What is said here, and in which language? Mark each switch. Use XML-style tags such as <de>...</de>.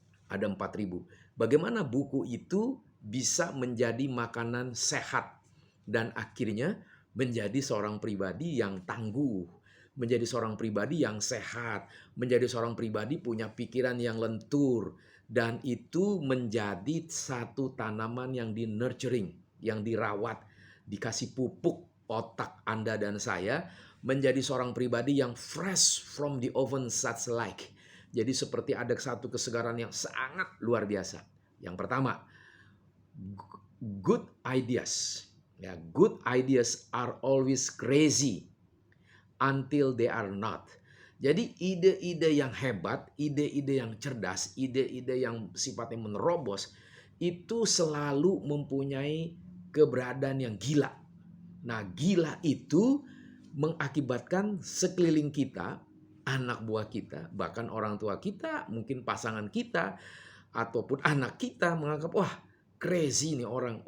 <id>Ada 4.000. Bagaimana buku itu bisa menjadi makanan sehat dan akhirnya menjadi seorang pribadi yang tangguh, menjadi seorang pribadi yang sehat, menjadi seorang pribadi punya pikiran yang lentur dan itu menjadi satu tanaman yang di nurturing, yang dirawat, dikasih pupuk otak Anda dan saya menjadi seorang pribadi yang</id> <en>fresh from the oven such like.</en> <id>Jadi seperti ada satu kesegaran yang sangat luar biasa. Yang pertama,</id> <en>good ideas. Ya, good ideas are always crazy until they are not.</en> <id>Jadi ide-ide yang hebat, ide-ide yang cerdas, ide-ide yang sifatnya menerobos itu selalu mempunyai keberadaan yang gila. Nah, gila itu mengakibatkan sekeliling kita, anak buah kita, bahkan orang tua kita, mungkin pasangan kita, ataupun anak kita menganggap, wah crazy nih orang.</id>